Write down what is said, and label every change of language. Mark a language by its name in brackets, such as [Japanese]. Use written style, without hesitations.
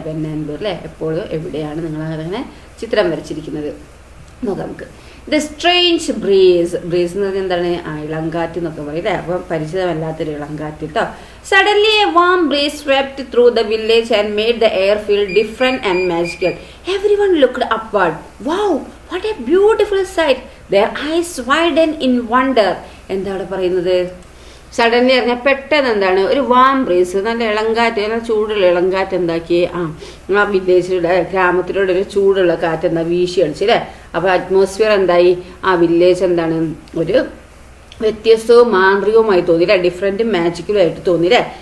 [English] when and where [Malayalam] അല്ലേ, എപ്പോഴും എവിടെയാണ് നിങ്ങൾ അങ്ങനെ ചിത്രം വരച്ചിരിക്കുന്നത്. നോക്കാം നമുക്ക്. [English] The strange breeze. [Malayalam] ബ്രീസ് എന്ന് പറഞ്ഞാൽ എന്താണ്, ഇളങ്കാറ്റ് എന്നൊക്കെ പറയും അല്ലേ. അപ്പം പരിചിതമല്ലാത്തൊരു ഇളങ്കാറ്റ് കേട്ടോ. [English] Suddenly a warm breeze swept through the village and made the air feel different and magical. Everyone looked upward. Wow, what a beautiful sight. their eyes widened in wonder. [Malayalam] എന്താ അവിടെ പറയുന്നത്? സഡൻലി പറഞ്ഞാൽ പെട്ടെന്ന് എന്താണ് ഒരു വാം ബ്രീസ്, നല്ല ഇളങ്കാറ്റ്, നല്ല ചൂടുള്ള ഇളങ്കാറ്റ് എന്താക്കി ആ വില്ലേജിലൂടെ ഗ്രാമത്തിലൂടെ ഒരു ചൂടുള്ള കാറ്റ് എന്താ വീശി അടിച്ചു അല്ലേ. അപ്പോൾ അറ്റ്മോസ്ഫിയർ എന്തായി, ആ വില്ലേജ് എന്താണ് ഒരു വ്യത്യസ്തവും മാന്ത്രികവുമായി തോന്നിയില്ലേ, ഡിഫറെൻറ്റും മാജിക്കലും ആയിട്ട് തോന്നിയില്ലേ.